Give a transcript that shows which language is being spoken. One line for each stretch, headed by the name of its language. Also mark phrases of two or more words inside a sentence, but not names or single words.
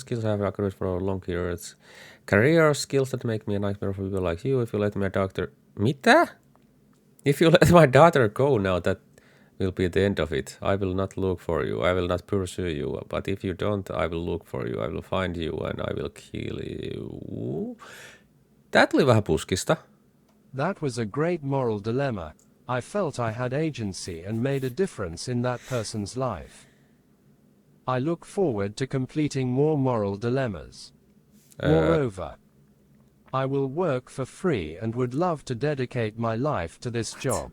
English: Skills I have acquired for long years. Career skills that make me a nightmare for people like you. If you let my doctor...
Finnish: Mitä?
English: If you let my daughter go now, that will be the end of it. I will not look for you. I will not pursue you. But if you don't, I will look for you. I will find you and I will kill you.
Finnish: Tää tuli vähän puskista.
English: That was a great moral dilemma. I felt I had agency and made a difference in that person's life. I look forward to completing more moral dilemmas. Moreover, I will work for free and would love to dedicate my life to this job.